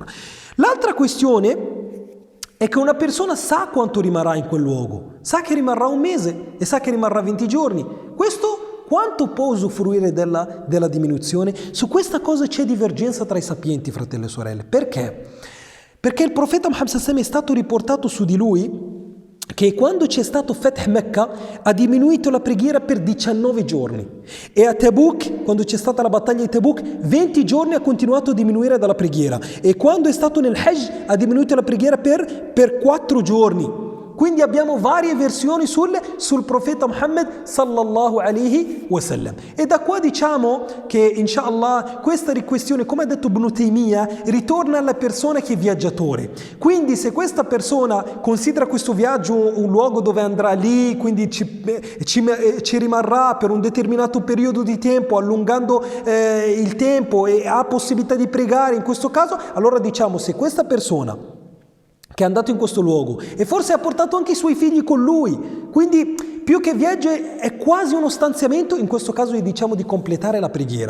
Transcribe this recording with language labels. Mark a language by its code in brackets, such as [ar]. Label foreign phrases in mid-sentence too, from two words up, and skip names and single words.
[it] L'altra questione è che una persona sa quanto rimarrà in quel luogo, sa che rimarrà 1 mese e sa che rimarrà 20 giorni. Questo quanto può usufruire della diminuzione? Su questa cosa c'è divergenza tra i sapienti, fratelli e sorelle. Perché? Perché il profeta Muhammad [ar] صلى الله عليه وسلم [it] è stato riportato su di lui che quando c'è stato Fath Mecca ha diminuito la preghiera per 19 giorni, e a Tabuk, quando c'è stata la battaglia di Tabuk, 20 giorni ha continuato a diminuire dalla preghiera, e quando è stato nel Hajj ha diminuito la preghiera per 4 giorni. Quindi abbiamo varie versioni sul profeta Muhammad [ar] صلى الله عليه وسلم. [it] E da qua diciamo che inshallah questa questione, come ha detto Ibn Taymiyyah, ritorna alla persona che è viaggiatore. Quindi se questa persona considera questo viaggio un luogo dove andrà lì, quindi ci rimarrà per un determinato periodo di tempo, allungando il tempo, e ha possibilità di pregare in questo caso, allora diciamo, se questa persona che è andato in questo luogo e forse ha portato anche i suoi figli con lui, quindi più che viaggio è quasi uno stanziamento, in questo caso gli diciamo di completare la preghiera.